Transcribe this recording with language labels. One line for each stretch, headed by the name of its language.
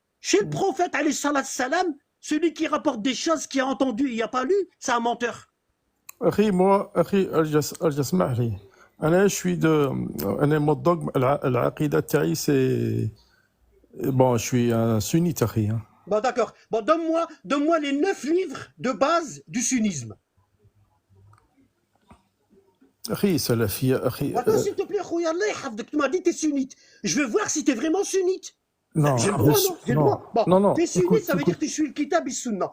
French: Chez le prophète, alayhi salam, celui qui rapporte des choses qu'il a entendues et il n'a pas lu, c'est un menteur.
Arabic: أخي أرجع اسمح لي أنا شوي أنا
French: mon dogme
Arabic: العقيدة تاعي
French: c'est bon je suis un sunnite
Arabic: أخي hein.
French: Bon, d'accord. Bon, donne-moi les 9 livres de base du sunnisme.
Arabic: أخي سلفية أخي
French: Attends, s'il te plaît,
Arabic: Khouya Allah yahfadek,
French: tu m'as dit que tu es sunnite. Je veux voir si tu es vraiment sunnite. non J'ai le droit, non? J'ai le droit. Bon, non t'es sunnite, écoute, ça veut dire que tu suis le kitab et sunna.